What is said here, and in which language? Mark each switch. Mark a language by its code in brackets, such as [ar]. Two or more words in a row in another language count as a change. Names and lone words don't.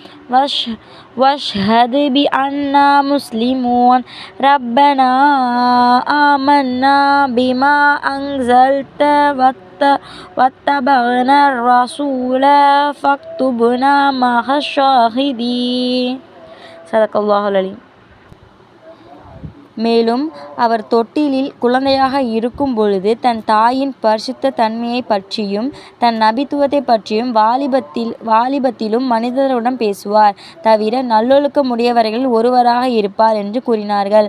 [ar] واشهد بأننا مسلمون ربنا آمنا بما أنزلت واتبعنا الرسول فاكتبنا مع الشاهدين صدق الله العليم. [ta] மேலும் அவர் தொட்டிலில் குழந்தையாக இருக்கும் பொழுது தன் தாயின் பரிசுத்த தன்மையை பற்றியும் தன் நபித்துவத்தை பற்றியும் வாலிபத்திலும் மனிதருடன் பேசுவார். தவிர நல்லொழுக்கமுடையவர்களில் ஒருவராக இருப்பார் என்று கூறினார்கள்.